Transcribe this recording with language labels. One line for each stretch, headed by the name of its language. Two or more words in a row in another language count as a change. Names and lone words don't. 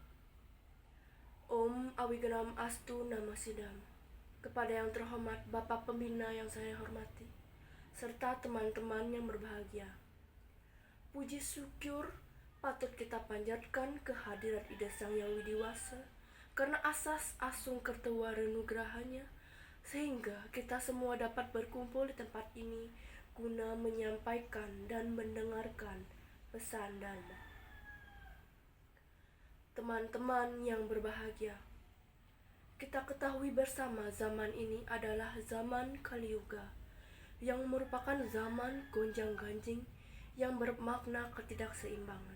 Sanskrit: Om Awigenam Astu Nama Sidam.
Indonesian: Kepada yang terhormat Bapak Pembina yang saya hormati, serta teman-teman yang berbahagia. Puji syukur patut kita panjatkan kehadiran Ida Sang Yang Widiwasa karena asas asung kertawara nugrahanya, sehingga kita semua dapat berkumpul di tempat ini guna menyampaikan dan mendengarkan pesan Dharma. Teman-teman yang berbahagia, kita ketahui bersama zaman ini adalah zaman Kali Yuga, yang merupakan zaman gonjang-ganjing yang bermakna ketidakseimbangan.